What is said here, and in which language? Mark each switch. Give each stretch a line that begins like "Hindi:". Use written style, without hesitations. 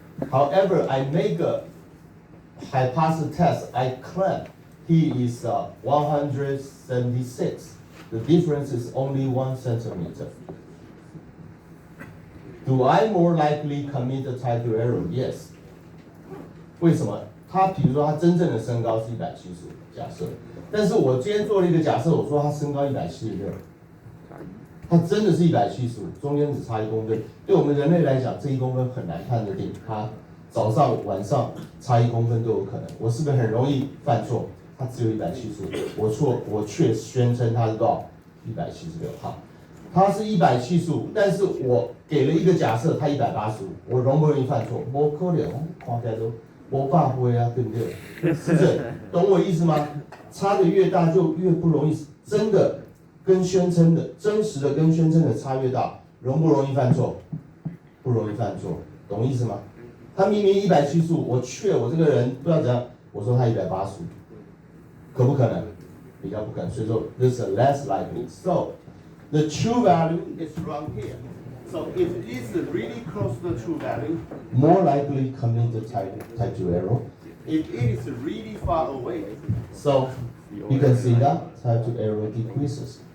English: However, I make a hypothesis test. I claim he is 176. The difference is only 1 centimeter. Do I more likely commit a type 2 error? Yes.
Chinese: 为什么？他比如说他真正的身高是175，假设，但是我今天做了一个假设，我说他身高176，他真的是175，中间只差1公分。对我们人类来讲，这1公分很难判定，他早上晚上差1公分都有可能。我是不是很容易犯错？它只有175，我却宣称它是多少？176。好，它是175，但是我给了一个假设，它185，我容不容易犯错？不可能，看起来都没办法啊，对不对？是这，懂我意思吗？差的越大就越不容易，真的跟宣称的真实的跟宣称的差越大，容不容易犯错？不容易犯错，懂意思吗？他明明175，我却我这个人不知道怎样，我说他185，可不可能？比较不可能，所以说
English: this is less likely. So the true value is from here. So if it is really close to the true value, more likely commit the type 2 error. If it is really far away, so you can see that type 2 error decreases.